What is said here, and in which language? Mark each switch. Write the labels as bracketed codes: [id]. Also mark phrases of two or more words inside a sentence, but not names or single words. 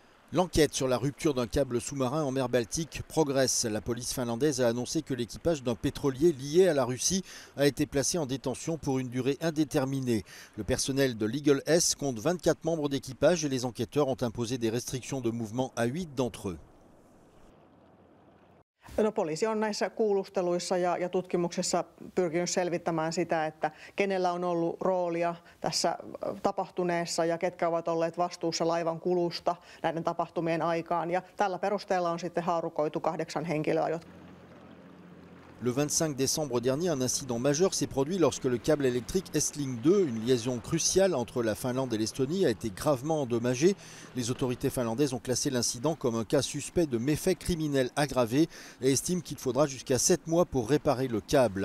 [fr] L'enquête sur la rupture d'un câble sous-marin en mer Baltique progresse. La police finlandaise a annoncé que l'équipage d'un pétrolier lié à la Russie a été placé en détention pour une durée indéterminée. Le personnel de Legal S compte 24 membres d'équipage et les enquêteurs ont imposé des restrictions de mouvement à 8 d'entre eux. [fi] No, poliisi on näissä kuulusteluissa ja tutkimuksessa pyrkinyt selvittämään sitä, että kenellä on ollut roolia tässä tapahtuneessa ja ketkä ovat olleet vastuussa laivan kulusta näiden tapahtumien aikaan. Ja tällä perusteella on sitten haarukoitu 8 henkilöä. [fr] Le 25 décembre dernier, un incident majeur s'est produit lorsque le câble électrique Estlink 2, une liaison cruciale entre la Finlande et l'Estonie, a été gravement endommagé. Les autorités finlandaises ont classé l'incident comme un cas suspect de méfaits criminels aggravés et estiment qu'il faudra jusqu'à 7 mois pour réparer le câble.